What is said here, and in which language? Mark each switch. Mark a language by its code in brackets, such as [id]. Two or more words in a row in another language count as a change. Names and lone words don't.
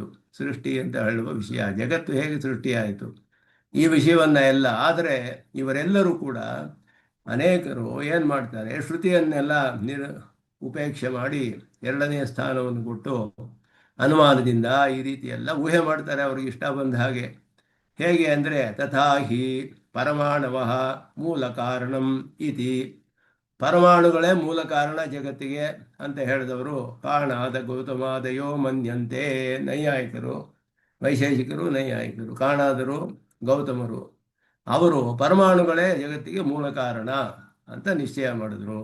[kn] ಸೃಷ್ಟಿ ಅಂತ ಹೇಳುವ ವಿಷಯ, ಜಗತ್ತು ಹೇಗೆ ಸೃಷ್ಟಿಯಾಯಿತು ಈ ವಿಷಯವನ್ನ ಎಲ್ಲ. ಆದರೆ ಇವರೆಲ್ಲರೂ ಕೂಡ ಅನೇಕರು ಏನು ಮಾಡ್ತಾರೆ, ಶ್ರುತಿಯನ್ನೆಲ್ಲ ಉಪೇಕ್ಷೆ ಮಾಡಿ ಎರಡನೆಯ ಸ್ಥಾನವನ್ನು ಕೊಟ್ಟು ಅನುಮಾನದಿಂದ ಈ ರೀತಿ ಎಲ್ಲ ಊಹೆ ಮಾಡ್ತಾರೆ ಅವ್ರಿಗೆ ಇಷ್ಟ ಬಂದ ಹಾಗೆ. ಹೇಗೆ ಅಂದರೆ [sa] ತಥಾ ಹಿ ಪರಮಾಣವಃ ಮೂಲ ಕಾರಣಂ ಇತಿ, [kn] ಪರಮಾಣುಗಳೇ ಮೂಲ ಕಾರಣ ಜಗತ್ತಿಗೆ ಅಂತ ಹೇಳಿದವರು [sa] ಕಾಣಾದ ಗೌತಮಾದಯೋ ಮನ್ಯಂತೆ. [kn] ನೈಯಾಯಿಕರು, ವೈಶೇಷಿಕರು ನೈಯಾಯಿಕರು, ಕಾಣಾದರು ಗೌತಮರು, ಅವರು ಪರಮಾಣುಗಳೇ ಜಗತ್ತಿಗೆ ಮೂಲ ಕಾರಣ ಅಂತ ನಿಶ್ಚಯ ಮಾಡಿದ್ರು.